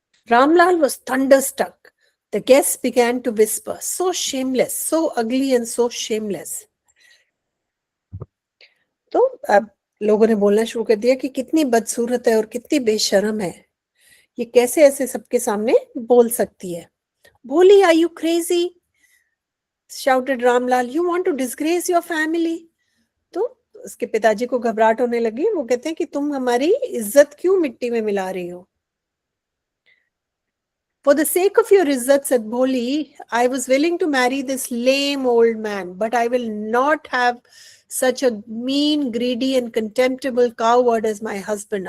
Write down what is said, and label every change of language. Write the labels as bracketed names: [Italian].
[English] Ramlal was thunderstruck. The guests began to whisper, so shameless, so ugly and so shameless. [Hindi] तो अब लोगों ने बोलना शुरू कर दिया कि कितनी बदसूरत है और कितनी बेशर्म है, ये कैसे ऐसे सबके सामने बोल सकती है। [English] Bholi, are you crazy? shouted Ramlal. You want to disgrace your family? [Hindi] तो उसके पिताजी को घबराहट होने लगी। वो कहते हैं कि तुम हमारी इज्जत क्यों मिट्टी में मिला रही हो। [English] For the sake of your izzat, said Bholi, I was willing to marry this lame old man, but I will not have such a mean, greedy and contemptible coward as my husband.